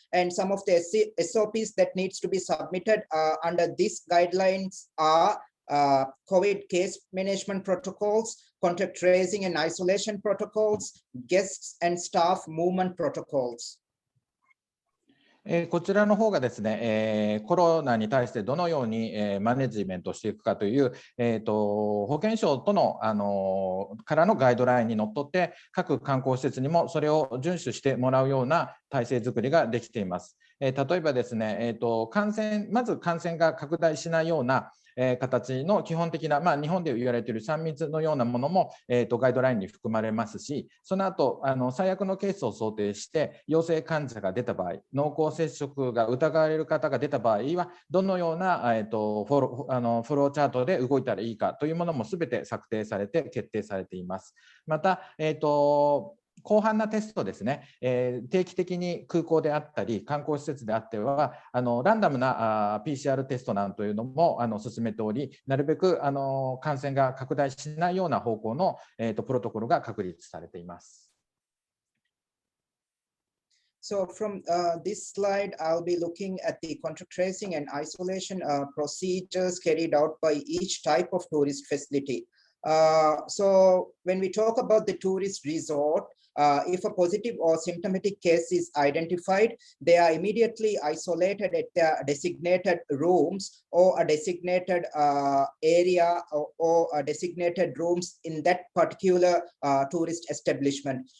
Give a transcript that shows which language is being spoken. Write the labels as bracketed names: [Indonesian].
[English] And some of the SOPs that needs to be submitted under these guidelines are COVID case management protocols, contact tracing and isolation protocols, guests and staff movement protocols. [Japanese] こちらの方がですね、コロナに対してどのようにマネジメントしていくかという、保健省との、からのガイドラインにのっとって、各観光施設にもそれを遵守してもらうような体制づくりができています。例えばですね、まず感染が拡大しないような形の基本的な、日本で言われている3密のようなものも、ガイドラインに含まれますし、その後最悪のケースを想定して陽性患者が出た場合、濃厚接触が疑われる方が出た場合はどのような、フォローチャートで動いたらいいかというものもすべて策定されて決定されています。また、広範なテストですね、定期的に空港であったり観光施設であってはランダムなPCR テストなんというのも進めており、なるべく感染が拡大しないような方向のプロトコルが確立されています。 [English] So from this slide, I'll be looking at the contact tracing and isolation procedures carried out by each type of tourist facility. So when we talk about the tourist resort, if a positive or symptomatic case is identified, they are immediately isolated at their designated rooms or a designated area or a designated rooms in that particular tourist establishment.